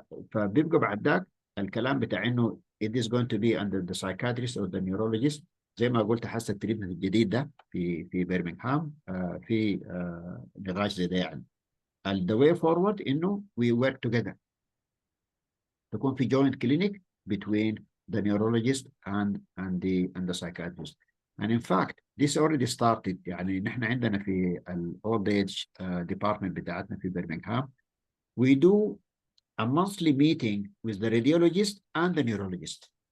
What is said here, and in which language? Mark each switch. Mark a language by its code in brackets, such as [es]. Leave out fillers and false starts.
[ar] فبيبقى بعد ذاك الكلام بتاع انه [en] it is going to be under the psychiatrist or the neurologist. [ar] زي ما قلت حاسه التريتمنت الجديد ده في برمنغهام في نقاش زي ده يعني. [en] the way forward إنه we work together. [ar] تكون في [en] joint clinic between the neurologist and the psychiatrist. And in fact, this already started. [ar] يعني نحن عندنا في [en] old age department بتاعتنا في Birmingham, we do a monthly meeting with the radiologist and the neurologist.